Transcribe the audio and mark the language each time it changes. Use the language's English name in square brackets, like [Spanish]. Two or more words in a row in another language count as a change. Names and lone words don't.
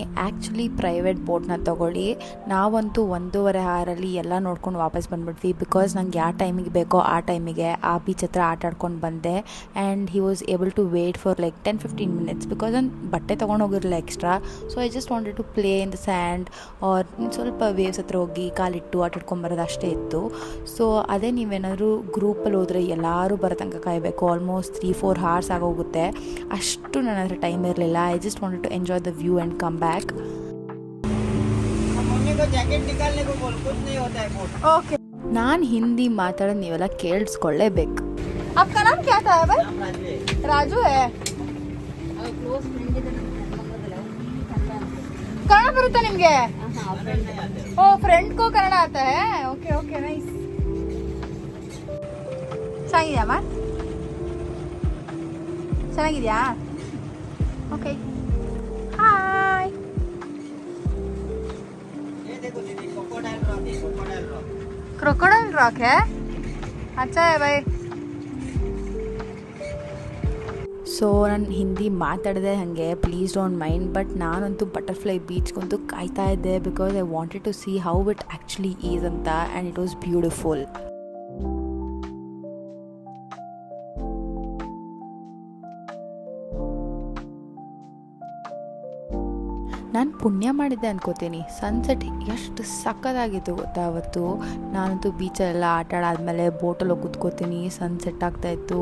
[English] actually private [Kannada] ಬೋಟ್ನ ತೊಗೊಳ್ಳಿ. ನಾವಂತೂ 1.5 ಅವರಲ್ಲಿ ಎಲ್ಲ ನೋಡ್ಕೊಂಡು ವಾಪಸ್ ಬಂದುಬಿಟ್ವಿ. ಬಿಕಾಸ್ ನಂಗೆ ಯಾವ ಟೈಮಿಗೆ ಬೇಕೋ ಆ ಟೈಮಿಗೆ ಆ ಬೀಚ್ ಹತ್ರ ಆಟ ಆಡ್ಕೊಂಡು ಬಂದೆ. [English] and he was able to wait for like 10-15 minutes because [Kannada] ನಾನು ಬಟ್ಟೆ ತೊಗೊಂಡೋಗಿರಲಿಲ್ಲ ಎಕ್ಸ್ಟ್ರಾ. [English] so I just wanted to play in the sand or [Kannada] ಸ್ವಲ್ಪ ವೇವ್ಸ್ ಹತ್ರ ಹೋಗಿ ಕಾಲಿಟ್ಟು ಆಟ ಆಡ್ಕೊಂಬರೋದು ಅಷ್ಟೇ ಇತ್ತು. ಸೊ ಅದೇ ನೀವೇನಾದರೂ ಗ್ರೂಪಲ್ಲಿ ಹೋದರೆ ಎಲ್ಲರೂ ಬರೋ ತನಕ ಕಾಯಬೇಕು. [English] almost 3-4 hours [Kannada] ಆಗೋಗುತ್ತೆ. ಅಷ್ಟು ನನ್ನ ಹತ್ರ ಟೈಮ್ ಇರಲಿಲ್ಲ. [English] I just wanted to enjoy the view and come back. [Kannada] ಓಕೆ, ನಾನು ಹಿಂದಿ ಮಾತಾಡೋದು ನೀವೆಲ್ಲ ಕೇಳಿಸ್ಕೊಳ್ಳೇಬೇಕು. [Hindi] आपका नाम क्या था भाई? राजू है. [Kannada] ಕನ್ನಡ ಬರುತ್ತಾ ನಿಮಗೆ? [Hindi] ओ, फ्रेंड को कन्नड़ आता है. [English] okay okay, nice. [Kannada] ಚೆನ್ನಾಗಿದ್ಯಾ ಅಮ್ಮ? ಚೆನ್ನಾಗಿದ್ಯಾ? [English] okay, hi. [Hindi] ये देखो दीदी, क्रोकोडाइल रॉक है. अच्छा है भाई. [Kannada] ಸೊ ನಾನು ಹಿಂದಿ ಮಾತಾಡಿದೆ ಹಾಗೆ, [English] please don't mind. [Kannada] ಬಟ್ ನಾನಂತೂ ಬಟರ್ಫ್ಲೈ ಬೀಚ್ಗಂತೂ ಕಾಯ್ತಾ ಇದ್ದೆ [English] because I wanted to see how it actually is ಅಂತ. and it was beautiful. [Kannada] ನಾನು ಪುಣ್ಯ ಮಾಡಿದ್ದೆ ಅನ್ಕೋತೀನಿ. ಸನ್ಸೆಟ್ ಎಷ್ಟು ಸಕ್ಕತ್ತಾಗಿತ್ತು ಗೊತ್ತಾ ಅವತ್ತು. ನಾನಂತೂ ಬೀಚಲ್ಲೆಲ್ಲ ಆಟ ಆಡಾದ್ಮೇಲೆ ಬೋಟಲ್ಲಿ ಹೋಗಿ ಕೂತ್ಕೋತೀನಿ, ಸನ್ಸೆಟ್ ಆಗ್ತಾಯಿತ್ತು.